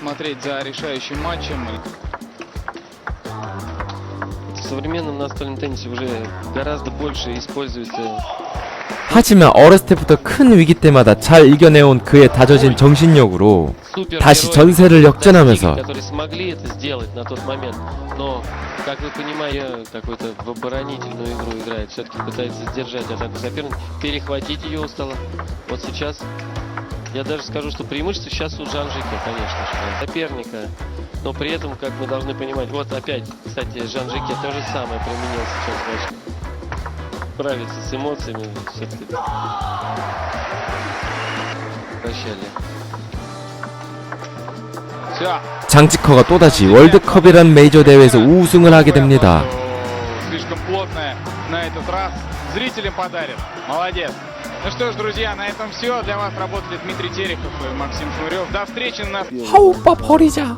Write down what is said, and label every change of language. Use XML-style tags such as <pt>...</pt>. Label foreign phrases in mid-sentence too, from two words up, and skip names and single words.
<ko>하지만 어렸을 때부터 큰 위기 때마다 잘 이겨내온 그의 다져진 정신력으로 다시 전세를 역전하면서</ko> <ru>как вы понимаете, какую-то в оборонительную игру играет, все-таки пытается сдержать атаку соперника, перехватить ее устало. Вот сейчас, я даже скажу, что преимущество сейчас у Жан-Жике, конечно же, соперника, но при этом, как мы должны понимать, вот опять, кстати, Жан-Жике то же самое применил сейчас, значит, справиться с эмоциями, все-таки прощали.</ru> <ko>장지커가 또다시 월드컵이란 메이저 대회에서 우승을 하게 됩니다. 하오빠 버리자.</ko>